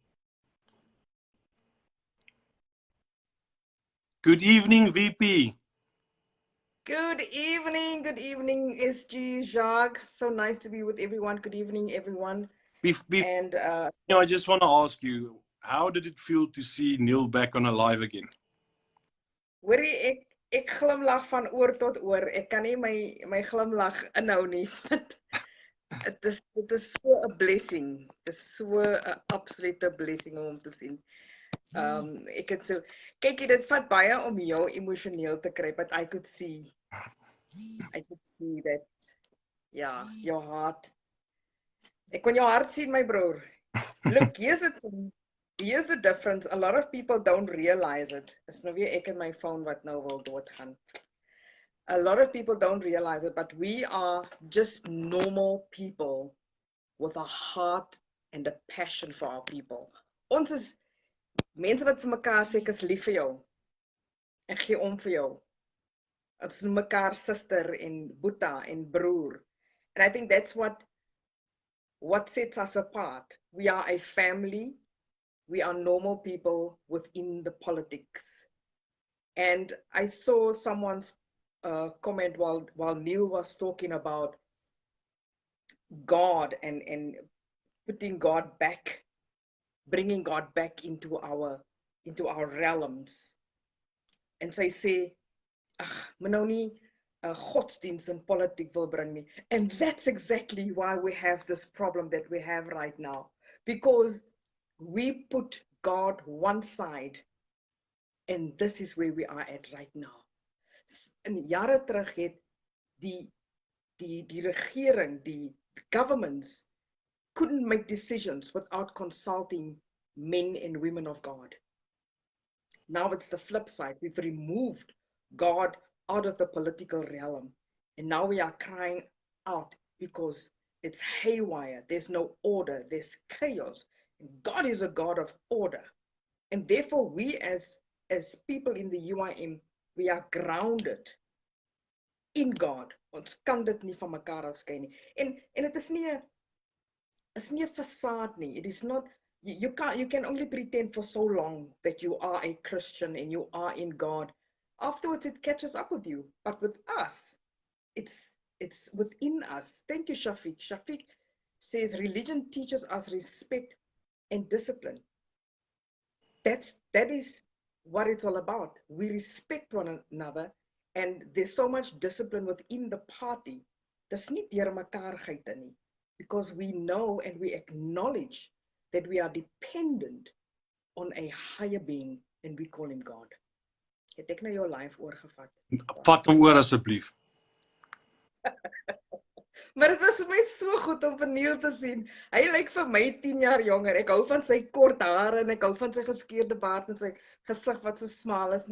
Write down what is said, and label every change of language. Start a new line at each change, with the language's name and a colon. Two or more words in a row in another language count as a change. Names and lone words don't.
English: Good evening, VP. Good evening, SG Jacques. So nice to be with everyone. Good evening, everyone. And I just want to ask you, how did it feel to see Neil back on Alive again?
Afrikaans: hoorie, ek glimlag van oor tot oor. Ek kan nie my glimlag inhou nie.
English: It is so a blessing. It is so 'n absolute blessing
Afrikaans: om te sien. Ek het so kyk, dit vat baie om jou emosioneel te kry,
English: but I could see that, yeah, your heart.
Afrikaans: Ek kon jou hart sien, my broer.
English: Look, here's the difference. A lot of people don't realize it.
Afrikaans: Is nou weer ek en my phone wat nou wil doodgaan.
English: A lot of people don't realize it, but we are just normal people with a heart and a passion for our people.
Afrikaans: Ons is mense wat vir mekaar sê ek is lief vir jou. Ek gee om vir jou. Ons noem mekaar suster en boeta en broer.
English: And I think that's what sets us apart. We are a family. We are normal people within the politics. And I saw someone's comment while Neil was talking about God and putting God back, bringing God back into our realms.
Afrikaans: En sy sê, ag, moet nou nie godsdienst en politiek wil bring nie.
English: And that's exactly why we have this problem that we have right now. Because we put God one side, and this is where we are at right now.
Afrikaans: In jare terug het die regering, die
English: governments couldn't make decisions without consulting men and women of God. Now it's the flip side. We've removed God out of the political realm, and now we are crying out because it's haywire. There's no order. There's chaos. And God is a God of order, and therefore we as people in the UIM, we are grounded in God.
Afrikaans: Ons kan dit nie van mekaar afskei nie. En dit is nie 'n facade nie.
English: It is not. You can only pretend for so long that you are a Christian and you are in God. Afterwards, it catches up with you. But with us, it's within us. Thank you, Shafiq. Shafiq says religion teaches us respect and discipline. That is what it's all about. We respect one another, and there's so much discipline within the party.
Afrikaans: Dis nie deur mekaar geite nie,
English: because we know and we acknowledge that we are dependent on a higher being, and we call him God.
Afrikaans: Het ek nou jou live oorgevat? Vat hom oor asseblief. Maar dit was vir my so goed om Neil te sien. Hy lyk vir my 10 jaar jonger. Ek hou van sy kort hare en ek hou van sy geskeurde baard en sy gesig wat so smal is.